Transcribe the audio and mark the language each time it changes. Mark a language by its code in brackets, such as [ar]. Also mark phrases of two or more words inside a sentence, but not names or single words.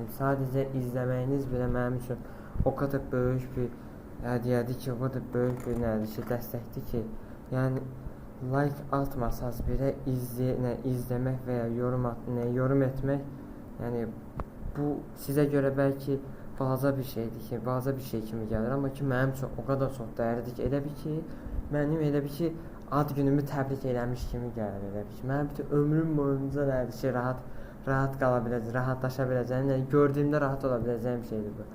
[tr] Sadece izlemeniz bile benim için o kadar büyük bir hediyedir ki, o kadar büyük bir destekti ki. Yani like atmasanız bile izlemek veya yorum etmek, yani bu size göre belki [az] balaca bir şeydi ki, balaca bir şey kimi gelir, amma ki mənim üçün [tr] o kadar [az] çox dəyərlidir ki, elə bir ki ad günümü təbrik eləmiş kimi gəlir, elə bir ki mənim bütün ömrüm boyunca rahat qala biləcəyim, rahatlaşa biləcəyim, yəni gördüyümdə rahat ola biləcəyim şeydir bu.